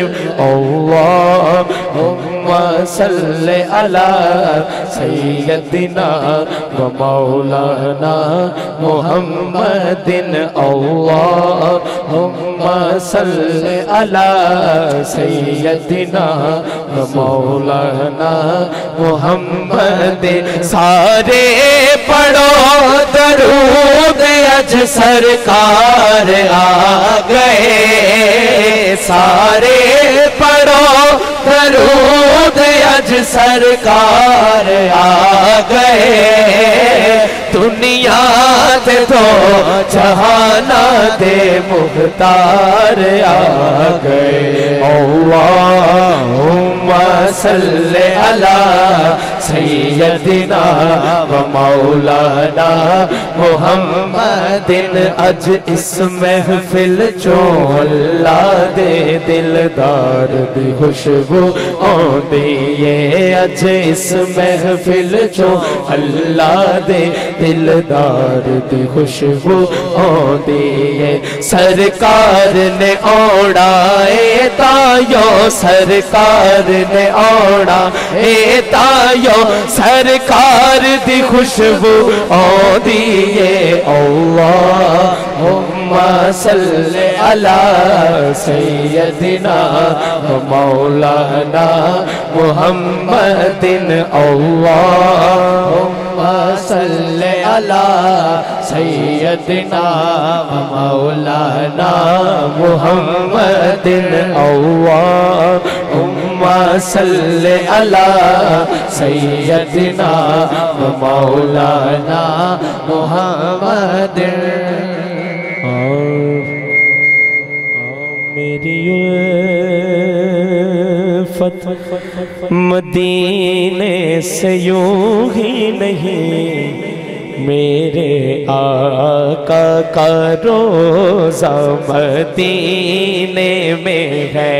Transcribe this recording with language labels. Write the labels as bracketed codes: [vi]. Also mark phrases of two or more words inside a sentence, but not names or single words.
[ar] اللهم صل على سيدنا و مولانا محمد. اللهم صل على سيدنا و مولانا محمد. [pa] سارے پڑھو درود اج سرکار آ گئے، سارے پڑھو درود اج سرکار آ گئے. دنیا تے دو جہاناں دے مختار آ گئے. [ar] اللهم صل على سيدنا و مولانا محمد. [pa] اج اس محفل چوں اللہ دے دلدار دی خوشبو آندی ہے. اج اس محفل چوں اللہ دے دلدار دی خوشبو آندی ہے. سرکار نے اوڑا اے تایو، سرکار نے اوڑا اے تایو، سرکار دی خوشبو آندی ہے. [ar] اللهم صل على سيدنا و مولانا محمد. اللهم صل على سيدنا و مولانا محمد. اللهم صل على سيدنا و مولانا محمد. [ur] میری الفت مدینے سے یوں ہی نہیں، میرے آقا کا روضہ مدینے میں ہے.